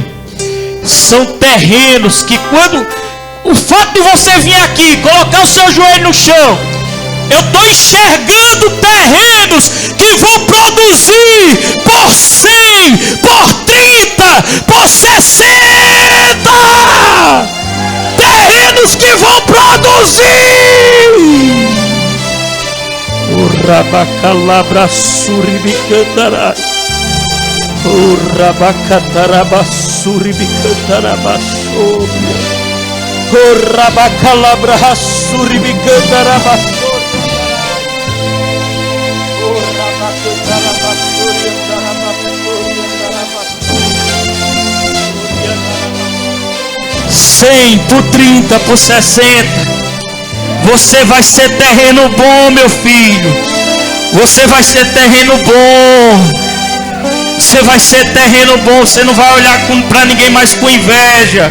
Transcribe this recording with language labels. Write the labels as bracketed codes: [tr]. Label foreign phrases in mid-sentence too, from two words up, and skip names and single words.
[pt] São terrenos que quando o fato de você vir aqui, colocar o seu joelho no chão, eu estou enxergando terrenos que vão produzir por 100, por 30, por 60. Terrenos que vão produzir. O rabacalabra suribicandará. O rabacataraba suribicandaraba sobria. O rabacalabra suribicandaraba sobria. O rabacataraba suribicandaraba sobria. 100 por 30 por 60. Você vai ser terreno bom, meu filho. Você vai ser terreno bom. Você vai ser terreno bom. Você não vai olhar para ninguém mais com inveja.